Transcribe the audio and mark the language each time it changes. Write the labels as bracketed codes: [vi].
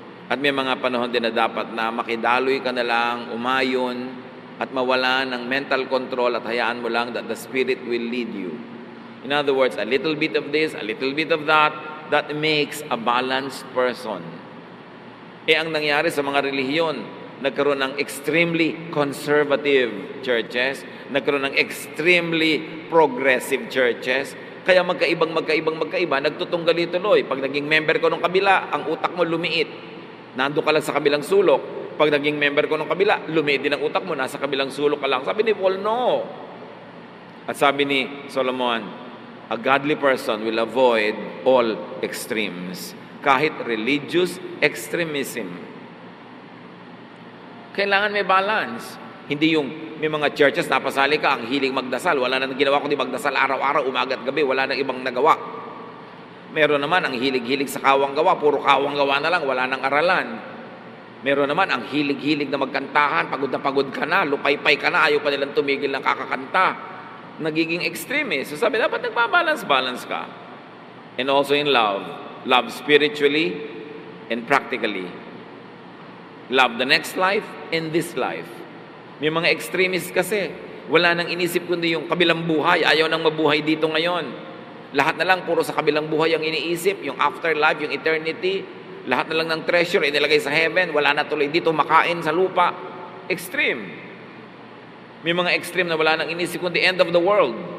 [tl] At may mga panahon din na dapat na makidaloy ka na lang, umayon, at mawala ng mental control at hayaan mo lang [en] that the Spirit will lead you. In other words, a little bit of this, a little bit of that makes a balanced person. [tl] Ang nangyari sa mga relihiyon, nagkaroon ng [en] extremely conservative churches, [tl] nagkaroon ng [en] extremely progressive churches, [tl] kaya magkaiba, nagtutunggali tuloy. Pag naging member ko ng kabila, ang utak mo lumiit. Nando ka lang sa kabilang sulok. Pag naging member ko ng kabila, lumiit din ang utak mo, nasa kabilang sulok ka lang. Sabi ni Paul, no. At sabi ni Solomon, [en] a godly person will avoid all extremes. [tl] Kahit religious extremism. Kailangan may balance. Hindi yung may mga churches, napasali ka, ang hiling magdasal. Wala na ginawa kundi magdasal araw-araw, umaga at gabi. Wala na ibang nagawa. Meron naman ang hilig-hilig sa kawang gawa. Puro kawang gawa na lang, wala nang aralan. Meron naman ang hilig-hilig na magkantahan. Pagod na pagod ka na, lupay-pay ka na, ayaw pa nilang tumigil ng kakakanta. Nagiging extremist. So sabi, dapat nagbabalance-balance ka. [en] And also in love. Love spiritually and practically. Love the next life and this life. [tl] May mga extremists kasi, wala nang inisip kundi yung kabilang buhay. Ayaw nang mabuhay dito ngayon. Lahat na lang puro sa kabilang buhay ang iniisip, yung afterlife, yung eternity. Lahat na lang ng treasure inilagay sa heaven. Wala na tuloy dito makain sa lupa. Extreme. May mga extreme na wala nang inisip kundi [en] end of the world.